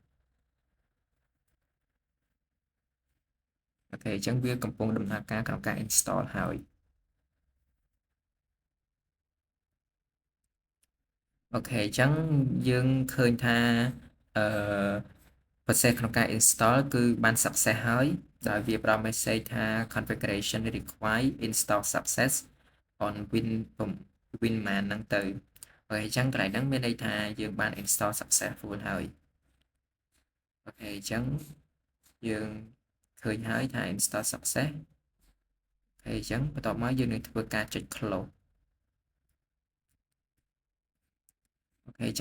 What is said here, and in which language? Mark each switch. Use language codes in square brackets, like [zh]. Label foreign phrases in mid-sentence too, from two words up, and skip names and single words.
[km] អូខេអញ្ចឹងវាកំពុងដំណើរការក្នុងការ install ហើយអូខេអញ្ចឹងយើងឃើញ ថាអឺ process ក្នុងការ install គឺបាន success ហើយដោយវាផ្ដល់ message ថា [en] configuration required install success on Winman [km] ហ្នឹងទៅអូខេអញ្ចឹងកន្លែងហ្នឹងមានន័យថាយើងបាន [en] install successful [km] ហើយអូខេអញ្ចឹងយើងឃើញហើយថា [en] install success [km] អូខេអញ្ចឹងបន្ទាប់មកយើងនឹងធ្វើការចុច close អូខេអញ្ចឹង